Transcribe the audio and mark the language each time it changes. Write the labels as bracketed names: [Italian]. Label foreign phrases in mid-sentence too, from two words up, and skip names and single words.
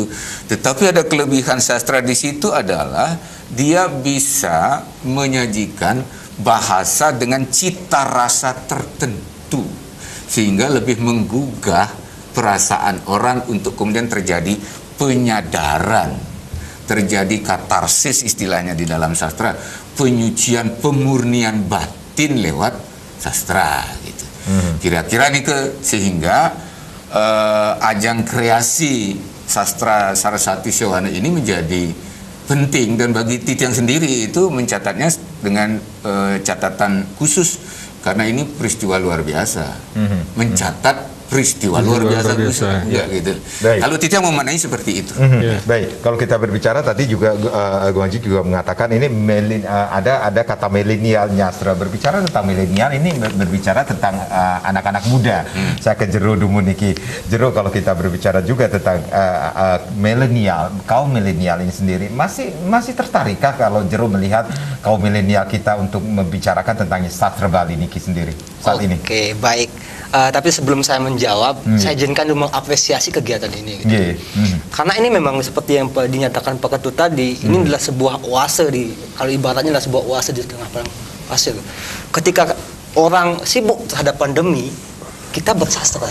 [Indonesian] Tetapi ada kelebihan sastra di situ adalah dia bisa menyajikan bahasa dengan cita rasa tertentu sehingga lebih menggugah perasaan orang untuk kemudian terjadi penyadaran, terjadi katarsis istilahnya di dalam sastra, penyucian, pemurnian batin lewat sastra gitu. Kira-kira nih sehingga ajang kreasi sastra Saraswati Sewana ini menjadi penting, dan bagi Titiang sendiri itu mencatatnya dengan catatan khusus karena ini peristiwa luar biasa. Mencatat peristiwa luar biasa. Gitu. Kalau Titiang memaknai seperti itu. Baik, kalau kita berbicara tadi juga Agung Haji juga mengatakan ini ada kata milenialnya. Setelah berbicara tentang milenial ini berbicara tentang anak-anak muda. Saya ke Jero Dumuniki. Jero, kalau kita berbicara juga tentang milenial, kaum milenial ini sendiri masih tertarikkah kalau Jero melihat kaum milenial kita untuk membicarakan tentang sastra Bali niki sendiri saat ini? Oke, baik. Tapi sebelum saya menjawab, saya izinkan dulu mengapresiasi kegiatan ini. Gitu. Karena ini memang seperti yang dinyatakan Pak Ketut tadi, ini adalah sebuah oase kalau ibaratnya adalah sebuah oase di tengah padang pasir. Ketika orang sibuk terhadap pandemi, kita bersastra.